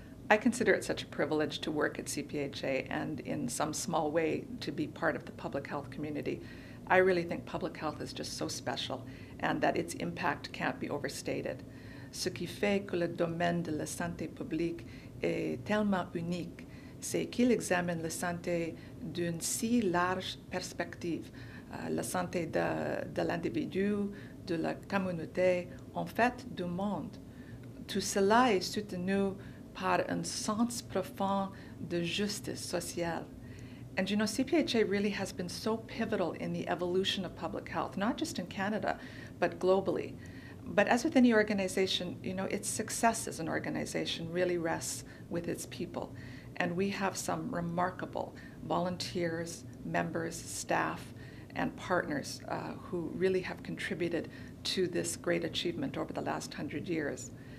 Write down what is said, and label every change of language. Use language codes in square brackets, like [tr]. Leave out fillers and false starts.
[en] I consider it such a privilege to work at CPHA and in some small way to be part of the public health community. I really think public health is just so special and that its impact can't be overstated. [fr] Ce qui fait que le domaine de la santé publique est tellement unique, c'est qu'il examine la santé d'une si large perspective, la santé de l'individu, de la communauté, en fait du monde. Tout cela est soutenu par un sens profond de justice sociale. [en] And you know, CPHA really has been so pivotal in the evolution of public health, not just in Canada, but globally. But as with any organization, you know, its success as an organization really rests with its people. And we have some remarkable volunteers, members, staff, and partners who really have contributed to this great achievement over the last 100 years.